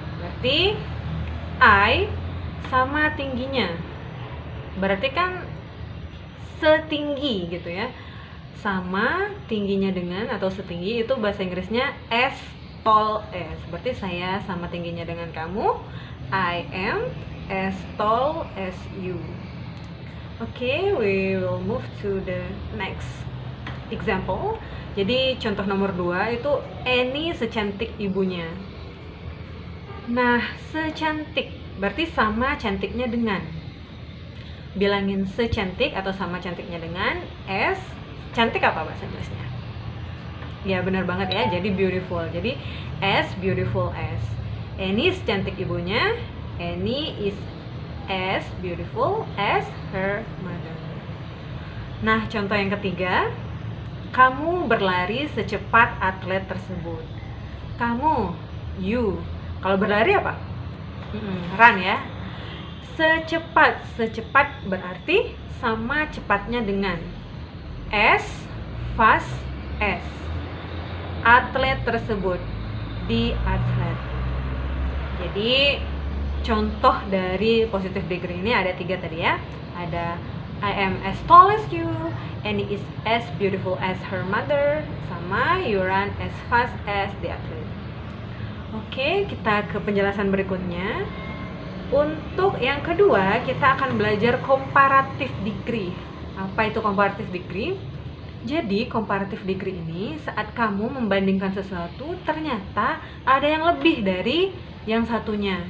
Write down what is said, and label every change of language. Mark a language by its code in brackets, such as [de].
[id] Berarti I sama tingginya. Berarti kan setinggi gitu ya. Sama tingginya dengan atau setinggi itu bahasa Inggrisnya as tall as. Berarti saya sama tingginya dengan kamu. [en] I am as tall as you. Okay, we will move to the next example. [id] Jadi contoh nomor 2 itu Annie secantik ibunya. Nah, secantik berarti sama cantiknya dengan. Bilangin secantik atau sama cantiknya dengan as. Cantik apa bahasa Inggrisnya? Ya benar banget ya, jadi beautiful. Jadi as beautiful as. Annie secantik ibunya. [en] Annie is as beautiful as her mother. [id] Nah, contoh yang ketiga, kamu berlari secepat atlet tersebut. Kamu, you. Kalau berlari apa? Run ya. Secepat berarti sama cepatnya dengan. [en] As fast as. [id] Atlet tersebut, [en] the athlete. [id] Jadi contoh dari positive degree ini ada 3 tadi ya. [en] Ada I am as tall as you, Annie is as beautiful as her mother, sama you run as fast as the athlete. [id] Oke, kita ke penjelasan berikutnya. Untuk yang kedua, kita akan belajar comparative degree. Apa itu comparative degree? Jadi comparative degree ini saat kamu membandingkan sesuatu ternyata ada yang lebih dari yang satunya.